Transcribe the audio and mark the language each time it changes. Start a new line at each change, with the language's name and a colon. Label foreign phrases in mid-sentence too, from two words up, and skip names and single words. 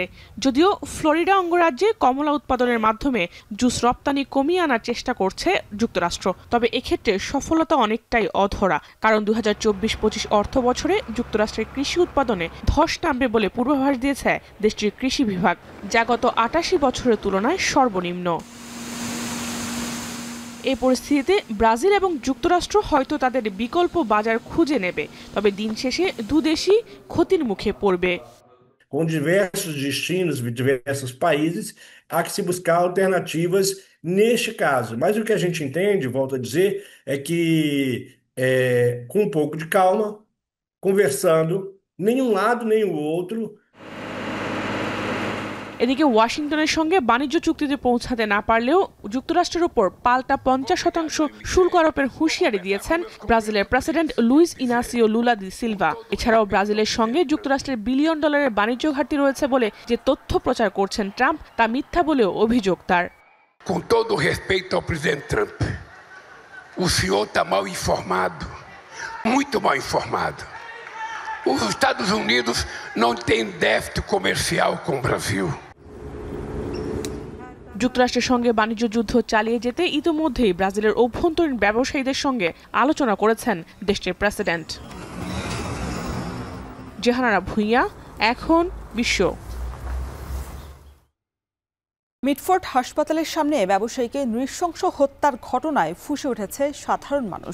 Bangla: যদিও ফ্লোরিডা অঙ্গরাজ্যে কমলা উৎপাদনের মাধ্যমে জুস রপ্তানি কমিয়ে আনার চেষ্টা করছে যুক্তরাষ্ট্র, তবে এক্ষেত্রে সফলতা অনেকটাই অধরা, কারণ 2024-25 অর্থ বছরে যুক্তরাষ্ট্রের কৃষি উৎপাদনে ধস নামবে বলে পূর্বাভাস দিয়েছে দেশটির কৃষি বিভাগ, যা গত 88 বছরের তুলনায় সর্বনিম্ন। এই পরিস্থিতিতে ব্রাজিল এবং যুক্তরাষ্ট্র হয়তো তাদের বিকল্প বাজার খুঁজে নেবে, তবে দিন শেষে দুদেশই ক্ষতির মুখে পড়বে।
Portuguese: Com diversos destinos, diversos países, há que se buscar alternativas neste caso. Mas o que a gente entende, volto a dizer, é que com um pouco de calma, conversando, nem um lado nem o outro.
Bangla: এদিকে ওয়াশিংটনের সঙ্গে বাণিজ্য চুক্তিতে পৌঁছাতে না পারলেও যুক্তরাষ্ট্রের উপর পাল্টা 50% শুল্ক আরোপের হুঁশিয়ারি দিয়েছেন ব্রাজিলের প্রেসিডেন্ট লুইস ইনাসিও লুলা দি সিলভা। এছাড়াও ব্রাজিলের সঙ্গে যুক্তরাষ্ট্রের $1 বিলিয়ন বাণিজ্য ঘাটতি রয়েছে বলে যে তথ্য প্রচার করছেন ট্রাম্প, তা মিথ্যা বলেও অভিযোগ তার।
Portuguese: Com todo o respeito ao presidente Trump, o senhor está mal informado, muito mal informado. Os Estados Unidos não têm déficit comercial com o Brasil.
Bangla: যুক্তরাষ্ট্রের সঙ্গে বাণিজ্য যুদ্ধ চালিয়ে যেতে ইতিমধ্যেই ব্রাজিলের অভ্যন্তরীণ ব্যবসায়ীদের সঙ্গে আলোচনা করেছেন দেশটির প্রেসিডেন্ট। জেহানারা ভুঁইয়া, এখন বিশ্ব। মিটফোর্ড হাসপাতালের সামনে ব্যবসায়ীকে নৃশংস হত্যার ঘটনায় ফুঁসে উঠেছে সাধারণ মানুষ।